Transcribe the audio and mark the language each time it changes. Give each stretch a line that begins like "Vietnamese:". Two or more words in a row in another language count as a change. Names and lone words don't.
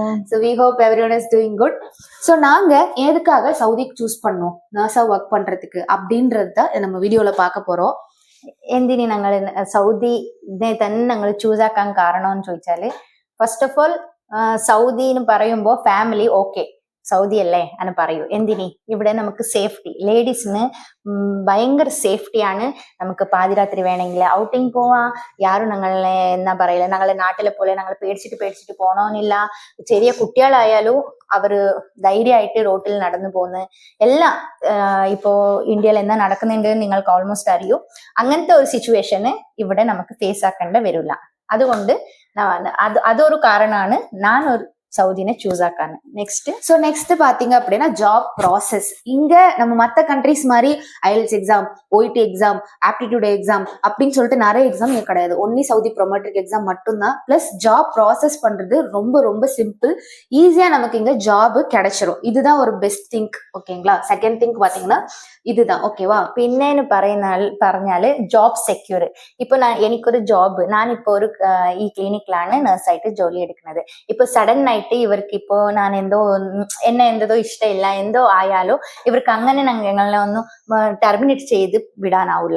English: So we hope everyone is doing good.
Tamil: ஸோ நாங்க எதுக்காக சவுதிக்கு சூஸ் பண்ணோம் நர்ஸா ஒர்க் பண்றதுக்கு அப்படின்றது தான் நம்ம വീഡിയോയിൽ பார்க்க പോறோം.
Malayalam: എന്തിന് ഞങ്ങൾ സൗദിനെ തന്നെ ഞങ്ങൾ ചൂസ് ആക്കാൻ കാരണം എന്ന് ചോദിച്ചാല്
English: first of all
Malayalam: സൗദി എന്ന് പറയുമ്പോൾ ഫാമിലി ഓക്കെ സൗദി അല്ലേ എന്ന് പറയൂ. എന്തിനി ഇവിടെ നമുക്ക് സേഫ്റ്റി, ലേഡീസിന് ഭയങ്കര സേഫ്റ്റിയാണ്. നമുക്ക് പാതിരാത്രി വേണമെങ്കിൽ ഔട്ടിങ് പോവാം. യാരും ഞങ്ങളെ എന്നാ പറയില്ല, ഞങ്ങളെ നാട്ടിലെ പോലെ ഞങ്ങൾ പേടിച്ചിട്ട് പോകണമെന്നില്ല. ചെറിയ കുട്ടികളായാലും അവര് ധൈര്യമായിട്ട് റോട്ടിൽ നടന്നു പോകുന്നു. എല്ലാം ഇപ്പോ ഇന്ത്യയിൽ എന്താ നടക്കുന്നുണ്ട് നിങ്ങൾക്ക് ഓൾമോസ്റ്റ് അറിയൂ. അങ്ങനത്തെ ഒരു സിറ്റുവേഷന് ഇവിടെ നമുക്ക് ഫേസ് ആക്കേണ്ട വരില്ല. അതുകൊണ്ട് അതൊരു കാരണമാണ് ഞാൻ ഒരു സൗദിനെ ചൂസ് ആക്കാനു.
Tamil: நெக்ஸ்ட் பாத்தீங்க அப்படின்னா
English: job process.
Tamil: இங்க நம்ம மத்த கண்ட்ரிஸ் மாதிரி
English: IELTS exam,
Tamil: OET எக்ஸாம்,
English: aptitude exam
Tamil: அப்படின்னு சொல்லிட்டு நிறைய எக்ஸாம் இங்க கிடையாது.
English: only Saudi prometric exam
Tamil: மட்டும்தான்.
English: plus job process
Tamil: பண்றது ரொம்ப ரொம்ப சிம்பிள். ஈஸியா நமக்கு இங்க ஜாப் கிடைச்சிரும். இதுதான் ஒரு
English: best thing.
Tamil: ஓகேங்களா?
English: second thing
Tamil: பாத்தீங்கன்னா இதுதான். ஓகேவா?
Malayalam: പിന്നേന്ന് പറഞ്ഞാല്
English: job secure.
Malayalam: ഇപ്പൊ എനിക്കൊരു ജോബ്, ഞാനിപ്പോ ഒരു ഈ ക്ലിനിക്കിലാണ് നഴ്സായിട്ട് ജോലി എടുക്കുന്നത്. ഇപ്പൊ സഡൻ ആയിട്ട് ഇവർക്ക് ഇപ്പോ ഞാൻ എന്നെ എന്തോ ഇഷ്ടമില്ല എന്തോ ആയാലോ ഇവർക്ക് അങ്ങനെ ഞങ്ങളെ ഒന്നും ടെർമിനേറ്റ് ചെയ്ത് വിടാനാവില്ല.